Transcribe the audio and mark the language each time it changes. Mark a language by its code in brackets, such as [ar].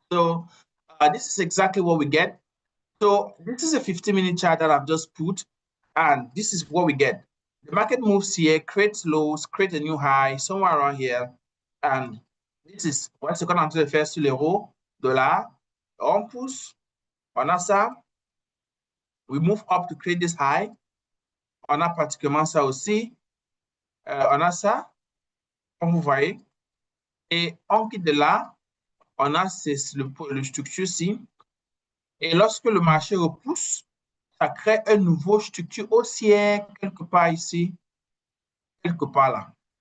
[en] So this is exactly what we get. So this is a 50-minute chart that I've just put, and this is what we get. The market moves here, creates lows, creates a new high, somewhere around here. And this is [fr] ce qu'on est en train de faire sur l'euro, dollar. On pousse, on a ça. [en] We move up to create this high. [fr] On a pratiquement ça aussi. On a ça, comme vous voyez. Et on quitte de là. On a le structure-ci. Et lorsque le marché repousse, ça crée un nouveau structure haussière quelque part ici, quelque part là.